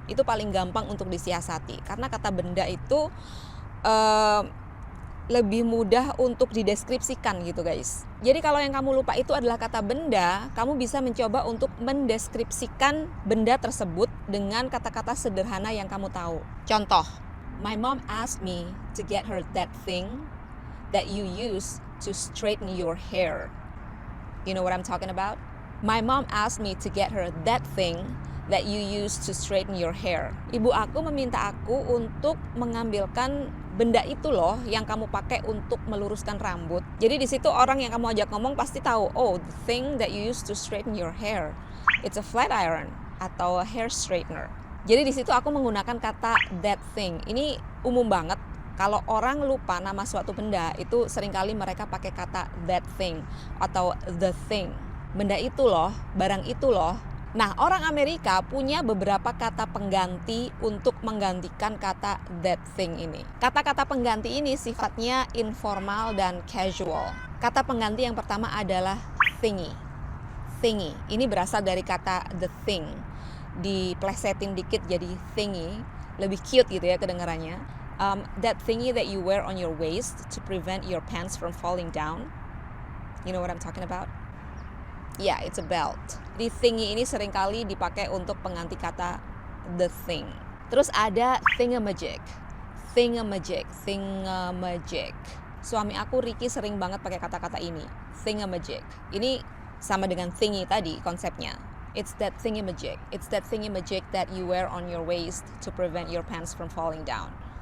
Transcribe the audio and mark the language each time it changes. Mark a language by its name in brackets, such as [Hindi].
[Indonesian] Itu paling gampang untuk disiasati. Karena kata benda itu lebih mudah untuk dideskripsikan gitu guys. Jadi kalau yang kamu lupa itu adalah kata benda, kamu bisa mencoba untuk mendeskripsikan benda tersebut dengan kata-kata sederhana yang kamu tahu. [English] Contoh, my mom asked me to get her that thing that you use to straighten your hair. You know what I'm talking about? My mom asked me to get her that thing that you use to straighten your hair. [Indonesian] Ibu aku meminta aku untuk mengambilkan benda itu loh yang kamu pakai untuk meluruskan rambut. Jadi di situ orang yang kamu ajak ngomong pasti tahu, oh, [English] the thing that you use to straighten your hair, it's a flat iron [Indonesian] atau a hair straightener. Jadi di situ aku menggunakan kata that thing. Ini umum banget. Kalau orang lupa nama suatu benda, itu seringkali mereka pakai kata that thing atau the thing. Benda itu loh, barang itu loh. Nah, orang Amerika punya beberapa kata pengganti untuk menggantikan kata that thing ini. Kata-kata pengganti ini sifatnya informal dan casual. Kata pengganti yang pertama adalah thingy. Thingy, ini berasal dari kata the thing. Diplesetin dikit jadi thingy, lebih cute gitu ya kedengarannya. [English] That thingy that you wear on your waist to prevent your pants from falling down. You know what I'm talking about? Yeah, it's a belt. [Indonesian] Di thingy ini seringkali dipakai untuk pengganti kata the thing. Terus ada thingamajig. Thingamajig. Suami aku Ricky sering banget pakai kata-kata ini. Thingamajig. Ini sama dengan thingy tadi konsepnya. [English] It's that thingamajig. It's that thingamajig that you wear on your waist to prevent your pants from falling down.